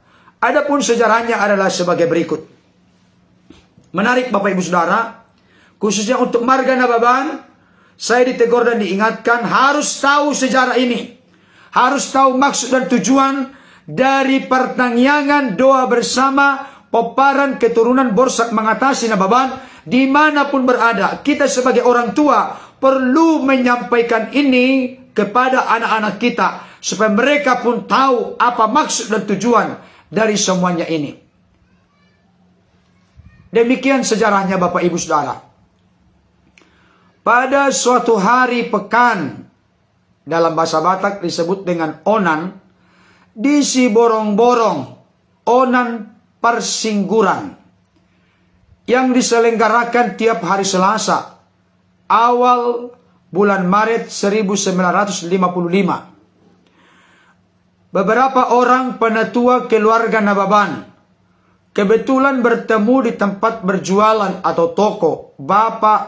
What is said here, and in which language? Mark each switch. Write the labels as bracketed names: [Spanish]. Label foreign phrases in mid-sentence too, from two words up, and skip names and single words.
[Indonesian] Adapun sejarahnya adalah sebagai berikut. Menarik Bapak Ibu Saudara, khususnya untuk marga Nababan, saya ditegur dan diingatkan harus tahu sejarah ini. Harus tahu maksud dan tujuan dari pertangyangan doa bersama peparan keturunan Borsak mengatasi Nababan dimanapun berada. Kita sebagai orang tua perlu menyampaikan ini kepada anak-anak kita supaya mereka pun tahu apa maksud dan tujuan dari semuanya ini. Demikian sejarahnya Bapak Ibu Saudara. Pada suatu hari pekan, dalam bahasa Batak disebut dengan onan, di Siborong-borong, onan persingguran, yang diselenggarakan tiap hari Selasa, awal bulan Maret 1955. Beberapa orang penatua keluarga Nababan kebetulan bertemu di tempat berjualan atau toko Bapak